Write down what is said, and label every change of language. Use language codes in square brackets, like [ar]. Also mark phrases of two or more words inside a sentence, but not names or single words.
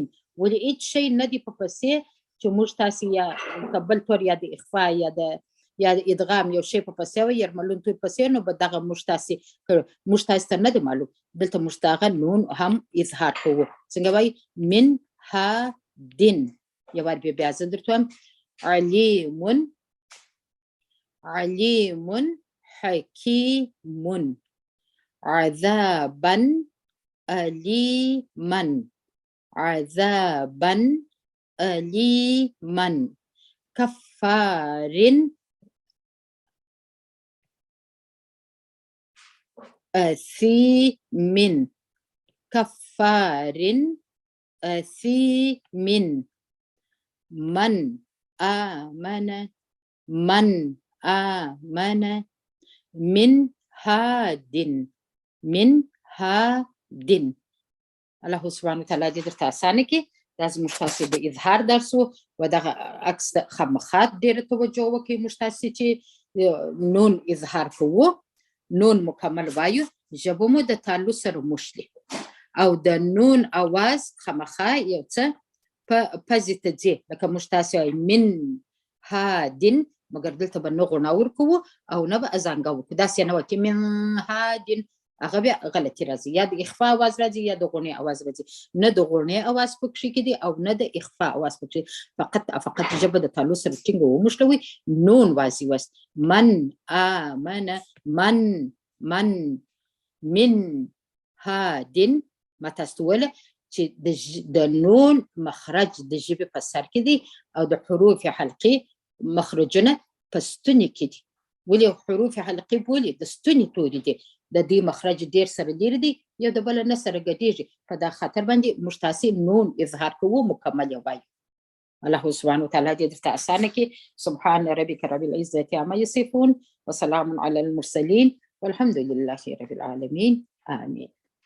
[ps] ولې هیڅ شی نه دی په پسې چې موږ تاسې یا بل طور یا د اخفا یا د ادغام یو شی په پسې وي یرملون تور پسې نو به دغه موږ تاسې ته نه دی معلوم. دلته موږ دغه نون هم اظهار کوو. څنګه وایي؟ [ar] من هادن. [ps] یو وار بیا زه درته وایم. [ar] علیم حکیم عذابا الیما عذابا الیما کفارن أثيم كفار أثيم من آمن من آمن من هاد من هاد. الله سبحانه وتعالى [ps] دې درته اسانه کړي. دا زموږ تاسې د اظهار درس و و دغه عکس د خامخا ډېره توجه وکړئ. موږ تاسې چې نون اظهار کوو، نون مکمل وایو، ژبه مو د تالو سره موښلي او د نون اواز خامخا یو څه په پزې ته ځي، لکه موږ تاسې وایو [ar] من هادین، [ps] مګر دلته به نه غوڼه ورکوو او نه به ازانګه وکړو. داسې نه وه چې [ar] من هادین، [ps] هغه بیا غلطي راځي، یا د اخفا اواز راځي یا د غوڼې اواز راځي. نه د غوڼې اواز پکښې کې دي او نه د اخفا اواز پکښې. فقط ژبه د تالو سره ټینګه وموښلوئ، نون واضح وست. [ar] من آمن من من هادین. [ps] ما تاسو ته وویله چې د نون مخرج د ژبې په سر کې دی او د حروف حلقې مخرجونه په ستوني کې دي. ولې حروف حلقې بولي؟ د ستوني توري دي، د دې مخرج ډیر سره لري دي، یو د بل نه سره ګډیږي. په دا خاطر باندې موږ تاسې نون اظهار کوو، مکمل یې وایو. [ar] الله سبحانه وتعالى [ps] دې درته اسانه کړي. [ar] سبحان ربك رب العزة عما يصفون وسلام على المرسلين والحمد لله رب العالمين. آمين.